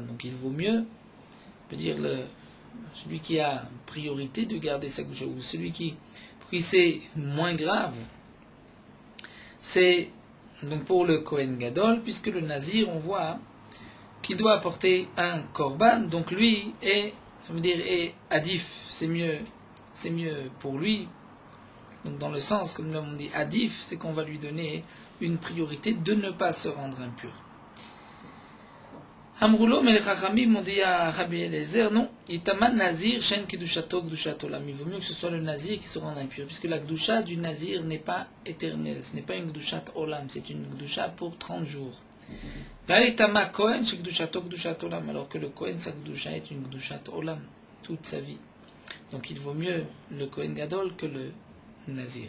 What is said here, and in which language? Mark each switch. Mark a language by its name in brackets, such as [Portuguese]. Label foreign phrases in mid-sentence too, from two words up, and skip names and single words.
[French] Donc il vaut mieux, on peut dire, celui qui a priorité de garder sa gdusha, ou celui qui, pour qui c'est moins grave, c'est donc pour le [Hebrew] כהן גדול, [French] puisque le nazir, on voit qu'il doit apporter un korban, donc lui est, ça veut dire, est adif, c'est mieux pour lui. Donc dans le sens, comme nous l'avons dit, adif, c'est qu'on va lui donner une priorité de ne pas se rendre impur. Amroulo, mais les Chachamim ont dit à Rabbi Eliezer, non, [Hebrew] יטמא נזיר, שאין קדושתו, קדושת עולם. [French] Il vaut mieux que ce soit le Nazir qui se rende impur, puisque la Kedusha du Nazir n'est pas éternelle, ce n'est pas une [Hebrew] קדושת עולם, [French] c'est une Kedusha pour 30 jours. [Hebrew] יטמא כהן, שקדושתו, קדושת עולם, [French] alors que le Kohen, sa Kedusha est une [Hebrew] קדושת עולם, [French] toute sa vie. Donc il vaut mieux le [Hebrew] כהן גדול [French] que le Nazir.